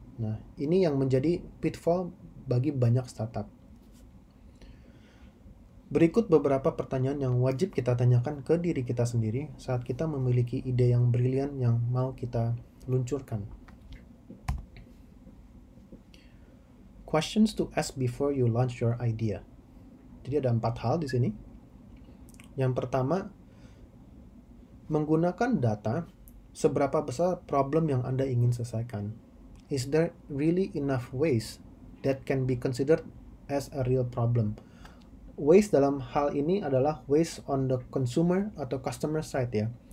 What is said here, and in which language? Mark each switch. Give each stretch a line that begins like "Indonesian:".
Indonesian: Nah, ini yang menjadi pitfall bagi banyak startup. Berikut beberapa pertanyaan yang wajib kita tanyakan ke diri kita sendiri saat kita memiliki ide yang brilian yang mau kita luncurkan.
English: Questions to ask before you launch your idea.
Indonesian: Jadi ada 4 hal di sini. Yang pertama, menggunakan data, seberapa besar problem yang Anda ingin selesaikan.
English: Is there really enough waste that can be considered as a real problem? Waste
Indonesian: dalam hal ini adalah
English: waste on the consumer atau customer side ya.